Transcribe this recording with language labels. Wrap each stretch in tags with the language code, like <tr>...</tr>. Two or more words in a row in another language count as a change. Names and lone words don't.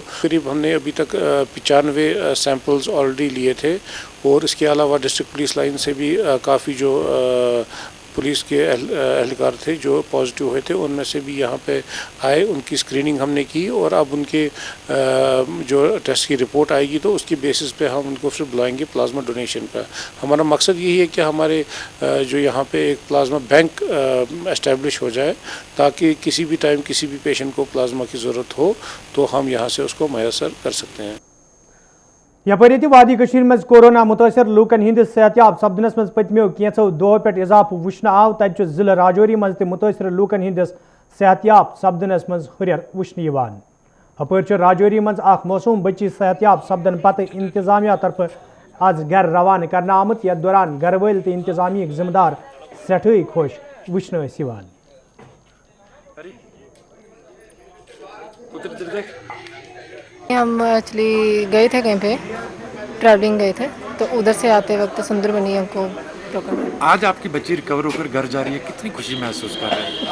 <hi>करीब हमने अभी तक 95 सैंपल्स ऑलरेडी लिए थे और इसके अलावा</hi> <en>district police line</en> <hi>से भी काफ़ी जो पुलिस के एहलकार थे जो पॉजिटिव हुए थे उनमें से भी यहाँ पे आए, उनकी स्क्रीनिंग हमने की और अब उनके जो टेस्ट की रिपोर्ट आएगी तो उसकी बेसिस पे हम उनको फिर बुलाएंगे</hi> <en>plasma donation</en> <hi>पर। हमारा मकसद यही है कि हमारे जो यहाँ पे एक</hi> <en>plasma bank establish</en> <hi>हो जाए ताकि किसी भी टाइम किसी भी पेशेंट को प्लाज्मा की ज़रूरत हो तो हम यहाँ से उसको मैसर कर सकते हैं।</hi> <ks>यपर वादी मज कोरोना मुतासर लूकन हंदिस सेहतियाब सपदनस मज पतमो कैंसो दो पे इजाफा वुचन आव तत जिला राजौरी मज मुतासर लूकन हंदिस सेहतियाब सपदनस मज हुरियर वुचन हपर राजौरी मज मौसूम बच्ची सेहतियाब सपदन पत इंतजामिया तरफ आज घर रवान करना आमुत यथ दौरान घर वल तो इंतजामी जिम्मेदार सठे खुश वुचन।</ks> <hi>हम एक्चुअली गए थे कहीं पे ट्रैवलिंग गए थे तो उधर से आते वक्त सुंदर बनी हमको पकड़। आज आपकी बच्ची रिकवर होकर घर जा रही है, कितनी खुशी महसूस कर रहे हैं?</hi>